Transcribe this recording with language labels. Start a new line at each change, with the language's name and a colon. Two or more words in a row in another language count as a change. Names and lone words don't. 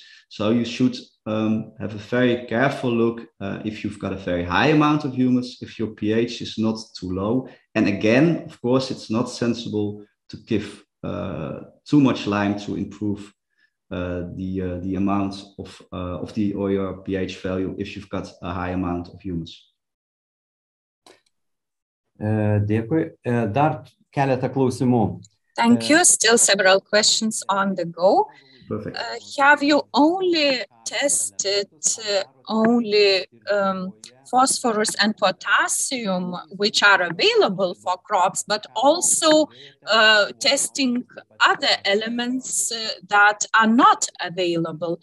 English: So you should have a very careful look if you've got a very high amount of humus, if your pH is not too low. And again, of course, it's not sensible to give too much lime to improve the amount of your pH value if you've got a high amount of humus.
Lithuanian: Dėkui. Dar keletą klausimų.
English: Thank you. Still several questions on the go. Perfect. Have you only tested phosphorus and potassium, which are available for crops, but also testing other elements that are not available?